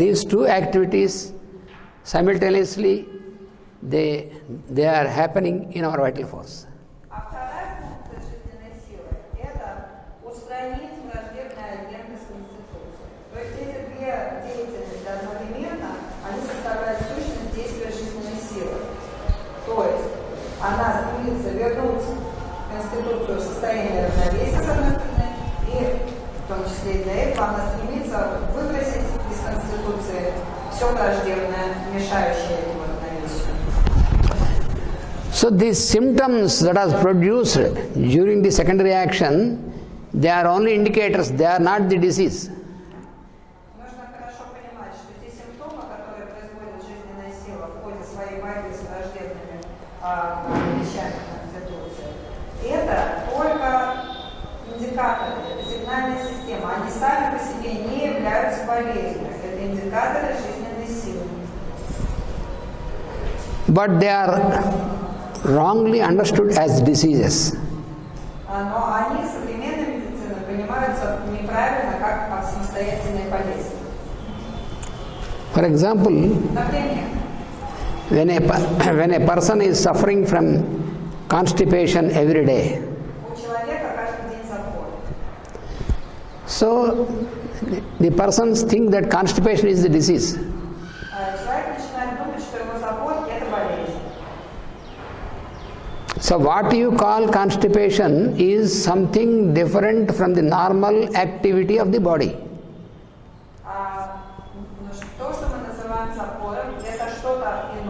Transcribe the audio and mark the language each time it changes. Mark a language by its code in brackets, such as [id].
[en] These two activities simultaneously they are happening in our vital force. [ru] А вторая функция жизненной силы – это устранить враждебные агенты с Конституцией. То есть эти две деятельности одновременно, они составляют сущность действия жизненной силы. То есть она стремится вернуть Конституцию в состояние равновесия, с одной стороны, и в том числе и для этого она стремится выбросить из Конституции все враждебное, мешающее его равновесию. [en] So these symptoms that are produced during the secondary action, they are only indicators, they are not the disease. [ru] Нужно хорошо понимать, что те симптомы, которые производит жизненная сила в ходе своей борьбы с враждебными вещами Конституции, это только индикаторы, это сигнальная система. Они сами по себе не являются болезнью. Это индикаторы жизненной силы. [en] But they are wrongly understood as diseases. [ru] Но они современной медициной понимаются неправильно, как самостоятельные болезни. [en] For example, [ru] Например, [en] when a person is suffering from constipation every day, [ru] у человека каждый день запор. [en] so the persons think that constipation is the disease. [ru] Человек начинает думать, что его запор – это болезнь. [en] So what you call constipation is something different from the normal activity of the body. [ru] То, что мы называем запором, это что-то